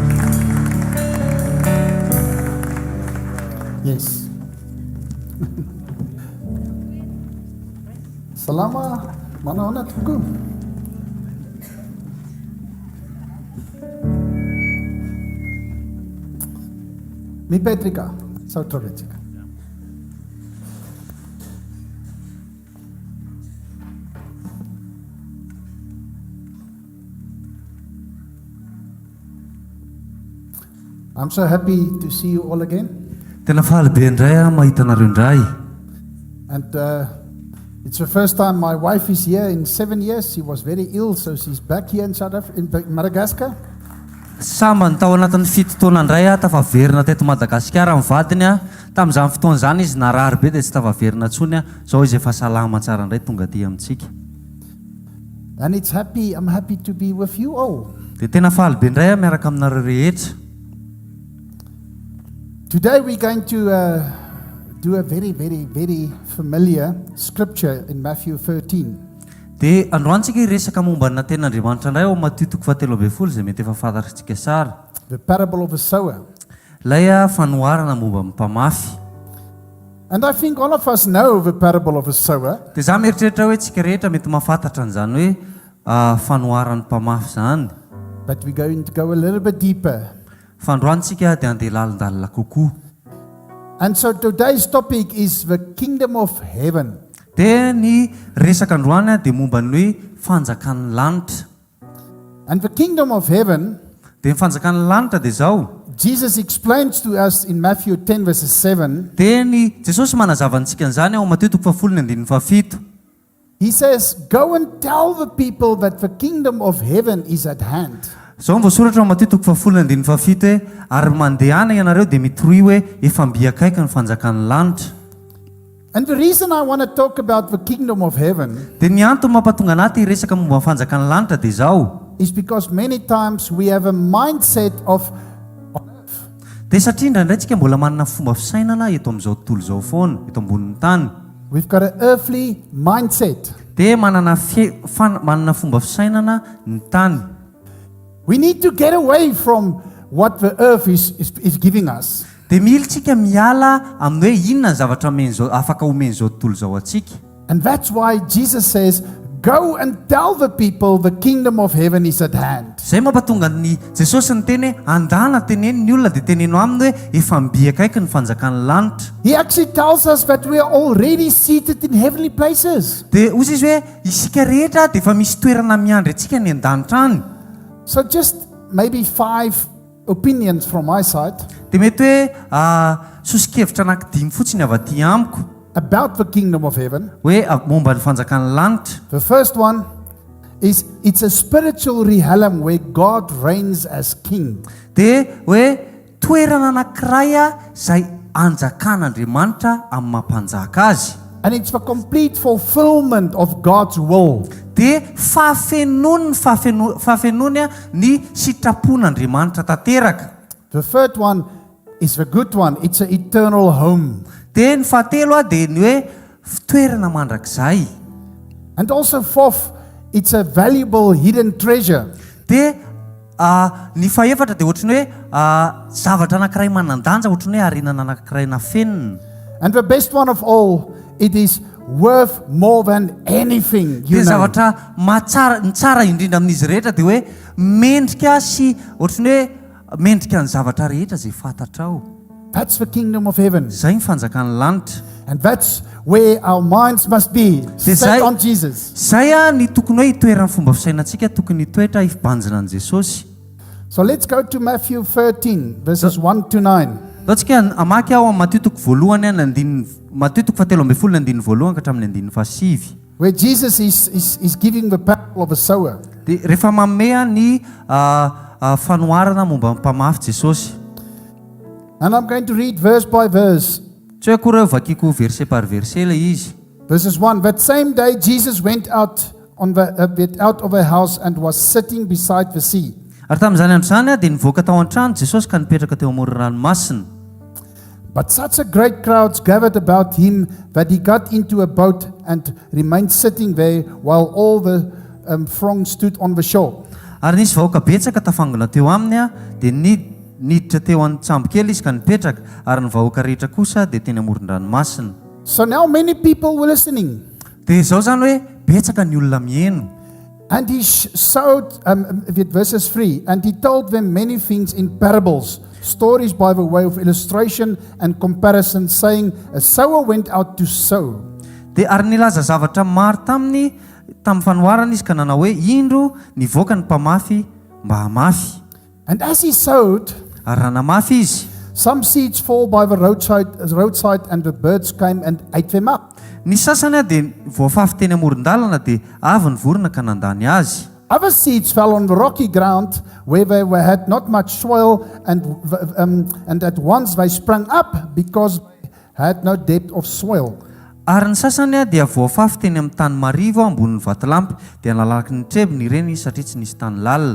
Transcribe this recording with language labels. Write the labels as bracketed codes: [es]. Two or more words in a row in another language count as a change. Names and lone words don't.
[en] Yes. [mg] Salama, manaona tompoko. Mipetrika, sautrobetsika. [en] I'm so happy to see you all again. [mg] Tena faly be indray mahita anareo indray. [en] And it's the first time my wife is here in 7 years. She was very ill, so she's back here in South Africa, in Madagascar. [mg] Samba ny tao anatin'ny fito taona indray tafaverina teto Madagasikara amin'ny vadiny tamin'izany fotoana izany izy narary be dia tsy tafaverina intsony zao izy efa salama tsara indray tonga aty amintsika. [en] And I'm happy to be with you all. [mg] Dia tena faly be indray miaraka aminareo rehetra. [en] Today we're going to do a very, very, very familiar scripture in Matthew 13. [mg] Dia androantsika hiresaka momba na ten'Andriamanitra indray ao matitoko 17 izay mety efa fantatritsika sara. [en] The parable of a sower. [mg] Ilay fanoharana momba mpamafy. [en] And I think all of us know the parable of a sower. [mg] Dia za mieritreritra hoe tsika rehetra mety mahafantatra an'izany hoe fanoharan'ny mpamafy zany. [en] But we're going to go a little bit deeper. [mg] Fa androantsika dia andeha lalindalina kokoa. [en] And so today's topic is the kingdom of heaven. [mg] Dia ny resaka androany dia momba ny hoe fanjakan'ny lanitra. [en] And the kingdom of heaven, [mg] Dia ny fanjakan'ny lanitra dia zao. [en] Jesus explains to us in Matthew 10 verses 7. [mg] Dia ny Jesosy manazava antsika an'izany ao Mateo 10:17. [en] He says, go and tell the people that the kingdom of heaven is at hand. [mg] Zao ny voasoratra ao Mateo 10:17 hoe ary mandehana ianareo dia mitoroy hoe efa mbiakaiky ny fanjakan'ny lanitra. [en] And the reason I want to talk about the kingdom of heaven [mg] Dia ny antony mampatonga anaty hiresaka momba ny fanjakan'ny lanitra dia zao. [en] is because many times we have a mindset of [mg] Dia satria indraindray tsika mbola manana fomba fisainana eto amin'izao tontolo izao foana, eto ambonin'ny tany. [en] we've got an earthly mindset. [mg] Dia manana fomba fisainana ny tany. [en] We need to get away from what the earth is giving us. [mg] Dia mila tsika miala amin'ny hoe inona ny zavatra afaka omen'izao tontolo izao atsika. [en] And that's why Jesus says, go and tell the people the kingdom of heaven is at hand. [mg] Zay mampatonga ny Jesosy ny teny hoe andana teneny ny olona dia teneno aminy hoe efa mbiakaiky ny fanjakan'ny lanitra. [en] He actually tells us that we are already seated in heavenly places. [mg] Dia ozy izy hoe isika rehetra dia efa misy toerana miandry antsika ny an-danitra any. [en] So just maybe 5 opinions from my side [mg] Dia mety hoe sosikevitra anankidimy fotsiny avy aty amiko [en] about the kingdom of heaven. [mg] hoe momba ny fanjakan'ny lanitra. [en] The first one is it's a spiritual realm where God reigns as king. [mg] Dia hoe toerana anankiray izay anjakan'Andriamanitra amin'ny mampanjaka azy. [en] And it's the complete fulfillment of God's will. [mg] Dia fafenony ny sitrapon'Andriamanitra tanteraka. [en] The third one is the good one. It's an eternal home. [mg] Dia ny fahatelo dia ny hoe toerana mandrakizay. [en] And also fourth, it's a valuable hidden treasure. [mg] Dia ny fahaefatra dia ohatrany hoe zavatra anankiray manandanja ohatrany hoe arenana anankiray nafenina. [en] And the best one of all, it is worth more than anything. [mg] Dia zavatra ny tsara indrindra amin'izy rehetra dia hoe mendrika sy ohatrany hoe mendrika ny zavatra rehetra izay fantatrao. [en] That's the kingdom of heaven. [mg] Zay ny fanjakan'ny lanitra. [en] And that's where our minds must be set on Jesus. [mg] Zay ny tokony hoe itoeran'ny fomba fisainantsika tokony hitoetra hibanjina an Jesosy. [en] So let's go to Matthew 13, verses 1 to 9. [mg] Tsika amaky ao amin'ny Mateo 17:1 ka hatramin'ny 7. [en] Where Jesus is giving the parable of a sower. [mg] Dia rehefa mamea ny fanoharana momba mpamafy Jesosy. [en] And I'm going to read verse by verse. [mg] Tsy hoe akory vakiko [fr] verset par verset [mg] ilay izy. [en] Verses 1. That same day Jesus went out of a house and was sitting beside the sea. [mg] Ary tamin'izany andro izany dia nivoaka tao an-trano Jesosy ka nipetraka teo amoron'ny ranomasina. [en] But such a great crowd gathered about him that he got into a boat and remained sitting there while all the throng stood on the shore. [mg] Ary nisy vahoaka betsaka tafangona teo aminy dia niditra teo an-tsambokely izy ka nipetraka ary ny vahoaka rehetra kosa dia teny amoron-dranomasina. [en] So now many people were listening. [mg] Dia izao zany hoe betsaka ny olona mihaino. [en] And he showed, verses 3, and he told them many things in parables, stories by the way of illustration and comparison, saying, a sower went out to sow. [mg] Dia ary nilaza zavatra maro tamin'ny fanoharana izy ka nanao hoe indro nivoaka ny mpamafy mba hamafy. [en] And as he sowed, [mg] ary raha namafy izy, [en] some seeds fall by the roadside and the birds came and ate them up. [mg] ny sasany dia voafafy teny amoron-dalana dia avy ny vorona ka nandany azy. [en] Other seeds fell on the rocky ground where they had not much soil, and at once they sprang up because they had no depth of soil. [mg] Ary ny sasany dia voafafy teny amin'ny tany marivo ambonin'ny vatolampy dia nalalaky ny trebony ireny satria tsy nisy tany lalina.